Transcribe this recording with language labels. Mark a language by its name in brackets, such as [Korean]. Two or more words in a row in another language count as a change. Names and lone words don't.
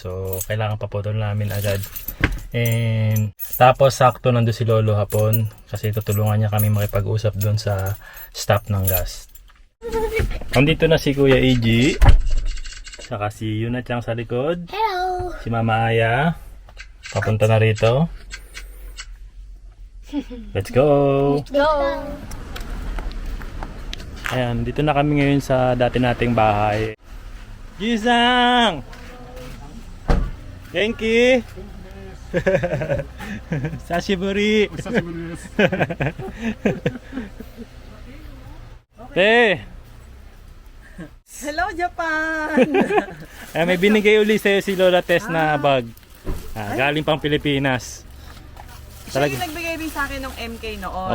[Filipino] So kailangan paputol namin agad. And tapos sakto nandun si Lolo hapon kasi tutulungan niya kami makipag-usap doon sa stop ng gas. Nandito na si Kuya Iggy, saka si Yuna Chang sa likod. Hello! Si Mama Aya papunta na rito. [English] Let's go! [Filipino] Go! Ayan, dito na kami ngayon sa dati nating bahay. Gisang! [Japanese] Genki! Sashiburi! Te! [Filipino] Hello, Japan! May binigay uli sa'yo si Lola Tess na bag. Galing pang Pilipinas. Siya yung nagbigay rin sa akin ng MK noon.